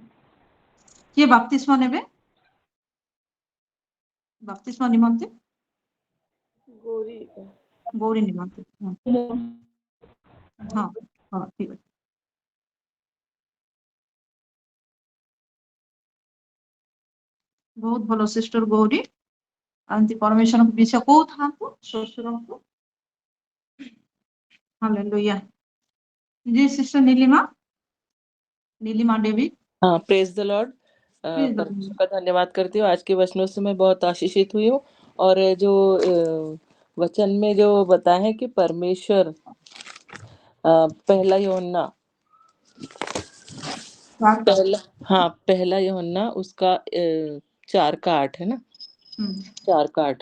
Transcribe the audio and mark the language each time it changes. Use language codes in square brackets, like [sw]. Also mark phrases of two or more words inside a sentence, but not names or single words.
[or] କିଏ ବାପ୍ତିସ୍ମା ନେବେ? ବାପ୍ତିସ୍ମା ନିମନ୍ତେ ଗୌରୀ ନିମନ୍ତେ। ହଁ ହଁ ଠିକ ଅଛି। ବହୁତ ଭଲ ସିଷ୍ଟର ଗୌରୀ, ଏମିତି ପରମେଶ୍ୱରଙ୍କ ବିଷୟ କହୁଥାନ୍ତୁ ଶ୍ୱଶୁରଙ୍କୁ। [hi] हालेलुया। जी सिस्टर नीलिमा देवी। [en] हाँ, Praise the Lord. [hi] परमेश्वर का धन्यवाद करती हूँ। आज के वचनों से मैं बहुत आशीषित हुई हूँ और जो वचन में जो बताया है कि परमेश्वर पहला यूहन्ना उसका 4:8 है ना, 4:8।